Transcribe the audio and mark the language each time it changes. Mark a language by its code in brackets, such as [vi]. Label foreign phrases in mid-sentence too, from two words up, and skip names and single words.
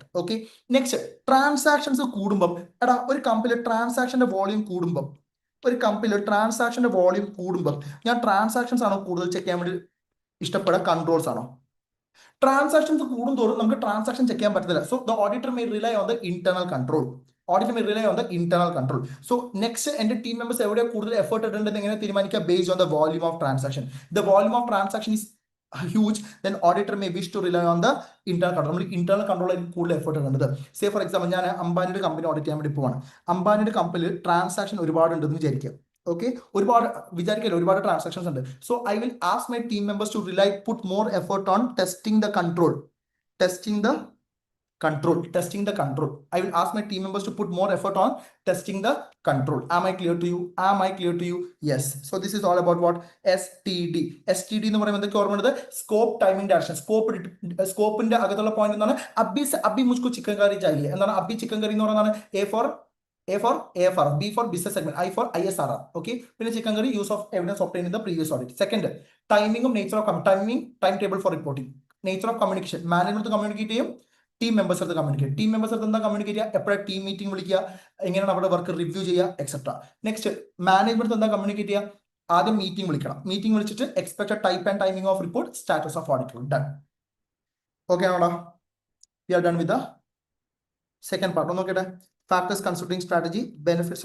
[en] Okay, next, transactions [ml] കൂടുമ്പോൾ എടാ ഒരു കമ്പനിയിലെ ട്രാൻസാക്ഷന്റെ വോളിയം കൂടുമ്പോൾ ഒരു കമ്പനിയിൽ ട്രാൻസാക്ഷന്റെ വോളിയം കൂടുമ്പോൾ ഞാൻ ട്രാൻസാക്ഷൻസ് ആണോ കൂടുതൽ ചെക്ക് ചെയ്യാൻ വേണ്ടി ഇഷ്ടപ്പെടുക കൺട്രോൾസ് ആണോ ട്രാൻസാക്ഷൻസ് കൂടുന്തോറും നമുക്ക് [en] transaction check [ml] ചെയ്യാൻ പറ്റത്തില്ല [en] so the auditor may rely on the internal control auditor may rely on the internal control so next [ml] എന്റെ [en] team members [ml] എവിടെ കൂടുതൽ എഫേർട്ട് ഇടേണ്ടത് എങ്ങനെ തീരുമാനിക്കുക [en] based on the volume of transaction the volume of transaction is huge, then auditor may wish to rely on the internal control. [ml] നമ്മൾ [en] internal control [ml] ആയിരിക്കും കൂടുതൽ എഫേർട്ട് ഇടുന്നത് [en] say for example [ml] ഞാൻ അംബാനിയുടെ കമ്പനി ഓഡിറ്റ് ചെയ്യാൻ വേണ്ടി പോവാണ് അംബാനിയുടെ കമ്പനിയിൽ ട്രാൻസാക്ഷൻ ഒരുപാട് ഉണ്ടെന്ന് വിചാരിക്കുക ഓക്കെ ഒരുപാട് വിചാരിക്കില്ല ഒരുപാട് ട്രാൻസാക്ഷൻസ് ഉണ്ട് [en] so I will ask my team members to rely put more effort on testing the control testing the control. I will ask my team members to put more effort on testing the control. Am I clear to you? Yes. So this is all about what? [ml] STD എന്ന് പറയുമ്പോൾ എന്തൊക്കെ ഓർമ്മയുള്ളത് [en] scope timing direction [ml] സ്കോപ്പിന്റെ അകത്തുള്ള പോയിന്റ് എന്താണ് [hi] अभी मुझको चिकन करी चाहिए [ml] എന്താണ് അബി ചിക്കൻ കറി എന്ന് പറയുന്നതാണ് [en] A for AFR, B for business segment, I for ISRR. Okay. [ml] പിന്നെ [en] chicken curry use of evidence obtained in the previous audit. Second, [ml] ടൈമിംഗും [en] nature of time table for reporting nature of communication management [ml] കമ്മ്യൂണിക്കേറ്റ് ചെയ്യും [en] team members [ml] അടുത്ത് [en] communicate team members [ml] അടുത്ത് എന്താ കമ്മ്യൂണിക്കേറ്റ് ചെയ്യുക എപ്പോഴും [en] team meeting [ml] വിളിക്കുക എങ്ങനെയാണ് അവിടെ [en] work review [ml] ചെയ്യുക [en] etcetera next management [ml] എന്താ കമ്മ്യൂണിക്കേറ്റ് ചെയ്യുക ആദ്യം മീറ്റിംഗ് വിളിക്കണം മീറ്റിംഗ് വിളിച്ചിട്ട് [en] expected type and timing of report status of audit done okay [ml] ആണോടാ [en] we are done with the second part [ml] ഒന്ന് നോക്കട്ടെ [en] factors considering strategy benefits